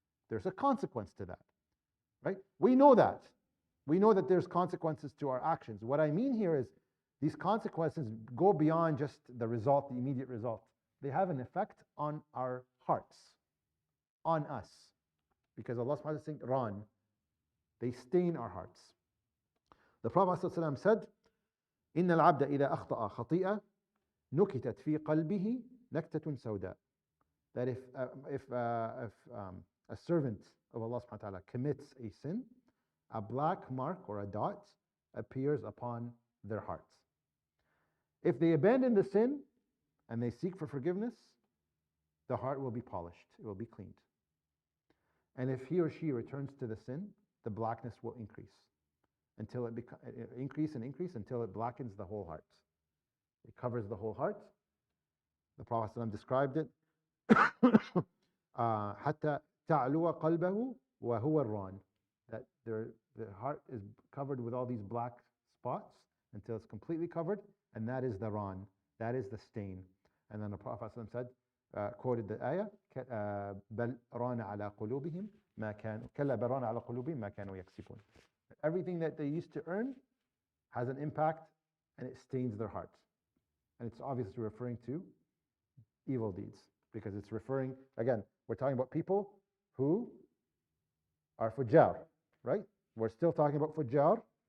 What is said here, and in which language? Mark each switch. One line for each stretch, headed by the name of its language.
English: There's a consequence to that, right? We know that. We know that there's consequences to our actions. What I mean here is these consequences go beyond just the result, the immediate result. They have an effect on our hearts, on us. Because Allah subhanahu wa ta'ala is saying, Ran, they stain our hearts. The Prophet ﷺ said,
Arabic: إن العبد إذا أخطأ خطيئة نكتت في قلبه نكتة سوداء.
English: That if a servant of Allah subhanahu wa ta'ala commits a sin, a black mark or a dot appears upon their hearts. If they abandon the sin and they seek for forgiveness, the heart will be polished, it will be cleaned. And if he or she returns to the sin, the blackness will increase until it increase until it blackens the whole heart. It covers the whole heart. The Prophet ﷺ described it.
Arabic: حتى تعلو قلبه وهو الران.
English: That the heart is covered with all these black spots until it's completely covered, and that is the ran. That is the stain. And then the Prophet ﷺ said, quoted the ayah,
Arabic: بل ران على قلوبهم ما كانوا كلا بل ران على قلوبهم ما كانوا يكسبون.
English: Everything that they used to earn has an impact, and it stains their hearts. And it's obviously referring to evil deeds, because it's referring, again, we're talking about people who are fujjar, right? We're still talking about fujjar,